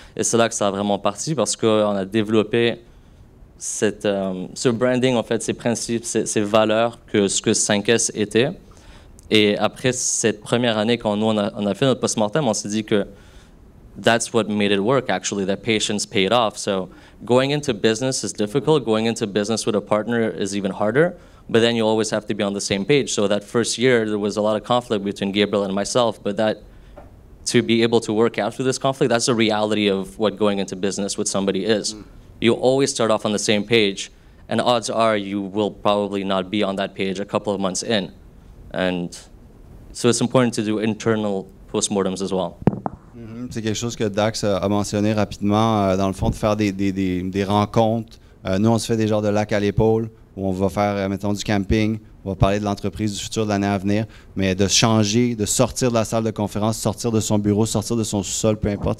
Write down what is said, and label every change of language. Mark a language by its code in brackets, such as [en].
[fr] Et c'est là que ça a vraiment parti parce qu'on a développé ce branding, en fait, ces principes, ces valeurs que ce que 5S était. Et après cette première année, quand nous, on a fait notre post-mortem, on s'est dit que [en] that's what made it work, actually, that patience paid off. So going into business is difficult. Going into business with a partner is even harder. But then you always have to be on the same page. So that first year, there was a lot of conflict between Gabriel and myself. But to be able to work out through this conflict, that's the reality of what going into business with somebody is. You always start off on the same page, and odds are you will probably not be on that page a couple of months in. And so it's important to do internal postmortems as well. [fr] C'est quelque chose que Dax a mentionné rapidement, dans le fond, de faire des rencontres. Nous, on se fait des genres de lacs à l'épaule, où on va faire, mettons, du camping, on va parler de l'entreprise, du futur de l'année à venir, mais de changer, de sortir de la salle de conférence, sortir de son bureau, sortir de son sous-sol, peu importe.